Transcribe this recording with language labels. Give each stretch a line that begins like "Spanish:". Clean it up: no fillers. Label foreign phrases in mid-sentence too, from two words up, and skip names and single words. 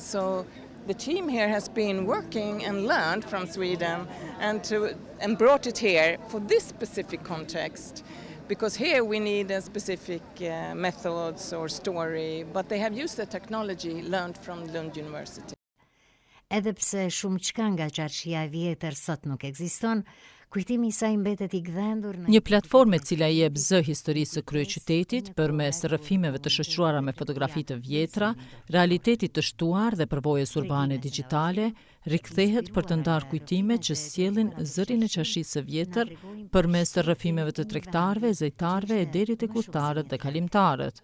English: So the team here has been working and learned from Sweden and brought it here for this specific context, because here we need a specific methods or story, but they have used the technology learned from Lund University.
Albanian: Edhe pse shumë çka nga qarshia e vjetër sot nuk ekziston, Kujtimi i saj mbetet i gdhendur në Një platformë e cila i jep zë historisë së kryeqytetit përmes rrëfimeve të shoqëruara me fotografi të vjetra, realitetit të shtuar dhe përvojës urbane digjitale, rikthehet për të ndarë kujtime që sjellin zërin e qashisë së vjetër përmes rrëfimeve të tregtarëve, zejtarëve e deri tek udhëtarët dhe kalimtarët.